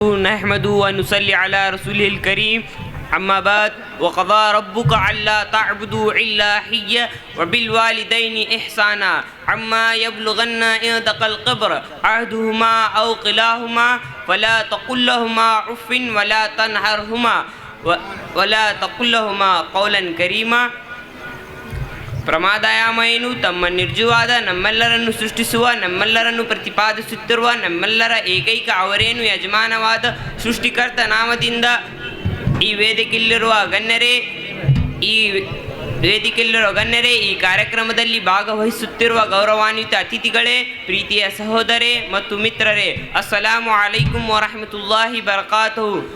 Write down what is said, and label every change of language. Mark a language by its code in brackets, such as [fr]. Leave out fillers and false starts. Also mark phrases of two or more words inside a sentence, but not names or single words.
[ar] نحمده ونصلي على رسوله الكريم أما بعد وقضى ربك ألا تعبدوا إلا إياه وبالوالدين إحسانا عما يبلغن عندك الكبر أحدهما أو كلاهما فلا تقل لهما أف ولا تنهرهما ولا تقل لهما قولا كريما. [kn] ಪ್ರಮಾದಾಯಮಯನು ತಮ್ಮ ನಿರ್ಜುವಾದ ನಮ್ಮೆಲ್ಲರನ್ನು ಸೃಷ್ಟಿಸುವ ನಮ್ಮೆಲ್ಲರನ್ನು ಪ್ರತಿಪಾದಿಸುತ್ತಿರುವ ನಮ್ಮೆಲ್ಲರ ಏಕೈಕ ಅವರೇನು ಯಜಮಾನವಾದ ಸೃಷ್ಟಿಕರ್ತ ನಾಮದಿಂದ ಈ ವೇದಿಕೆಯಲ್ಲಿರುವ ಗಣ್ಯರೇ ಈ ಕಾರ್ಯಕ್ರಮದಲ್ಲಿ ಭಾಗವಹಿಸುತ್ತಿರುವ ಗೌರವಾನ್ವಿತ ಅತಿಥಿಗಳೇ, ಪ್ರೀತಿಯ ಸಹೋದರೇ ಮತ್ತು ಮಿತ್ರರೇ, [ar] السلام عليكم ورحمة الله وبركاته.